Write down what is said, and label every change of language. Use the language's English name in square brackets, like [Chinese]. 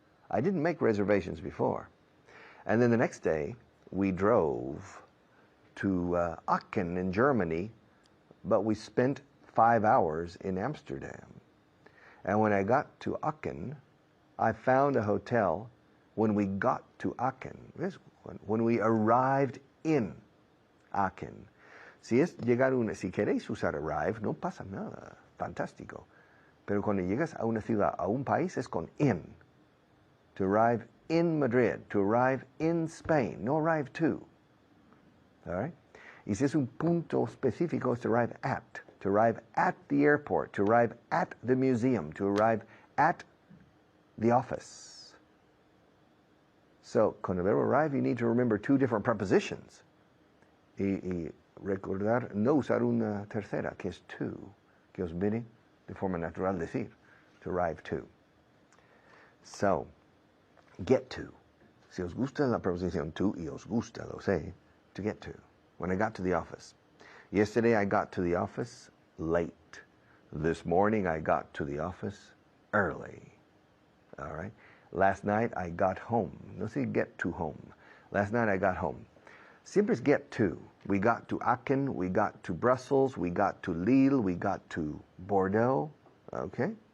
[English] I didn't make reservations before. And then the next day, we drove to Aachen in Germany, but we spent 5 hours in Amsterdam. And when I got to Aachen, I found a hotel when we got to Aachen. When we arrived in Aachen. [Spanish] Si queréis usar arrive, no pasa nada. Fantástico. Pero cuando llegas a una ciudad, a un país, es con in. [English] To arrive in Madrid, to arrive in Spain, no arrive to. All right? [Spanish] Y si es un punto específico, es [English] to arrive at the airport, to arrive at the museum, to arrive at the office. So, [Spanish] con el verbo [English] arrive, you need to remember two different prepositions. [Spanish] Y recordar no usar una tercera, que es to, que os viene de forma natural decir, [English] to arrive to. So, get to. [Spanish] Si os gusta la preposición to, y os gusta, lo sé, [English] to get to. When I got to the office. Yesterday I got to the office late. This morning I got to the office early. All right? Last night I got home. No say get to home. Last night I got home. [Spanish] Siempre es [English] get to. We got to Aachen, we got to Brussels, we got to Lille, we got to Bordeaux. Okay?